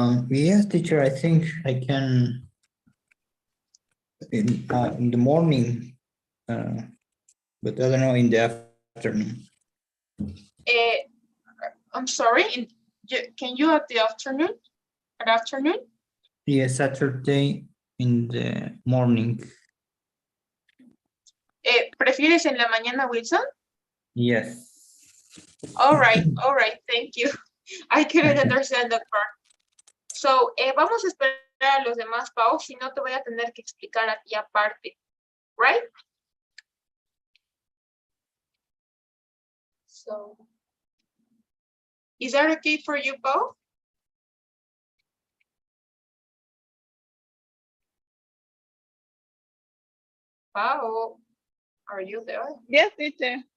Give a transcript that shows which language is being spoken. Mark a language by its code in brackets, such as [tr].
[en] Yes, teacher, I think I can in the morning, but I don't know in the afternoon. I'm sorry, can you at the afternoon? At afternoon? Yes, Saturday in the morning. [es] ¿Prefieres en la mañana, Wilson? [en] Yes. All right, thank you. I couldn't understand that part. [es] So, vamos a esperar a los demás, Pau, si no te voy a tener que explicar a ti aparte, [en] right? So, is that okay for you, Pau? Pau, are you there? Yes, teacher.